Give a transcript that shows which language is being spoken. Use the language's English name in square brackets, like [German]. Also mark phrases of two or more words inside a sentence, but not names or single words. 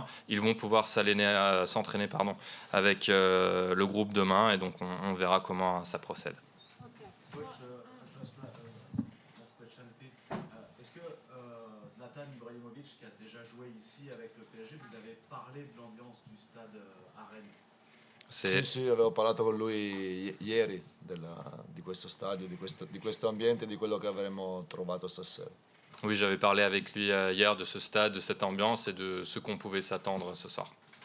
[French] Ils vont pouvoir s'entraîner avec le groupe demain, et donc on verra comment ça procède. Est-ce que Zlatan Ibrahimovic, qui a déjà joué ici avec le PSG, vous avez parlé de l'ambiance du stade à Rennes? [Italian] Sì, avevo parlato con lui ieri di questo stadio, di questo ambiente, di quello che avremmo trovato stasera. [French] Oui, j'avais parlé avec lui hier de ce stade, de cette ambiance et de ce qu'on pouvait s'attendre ce soir.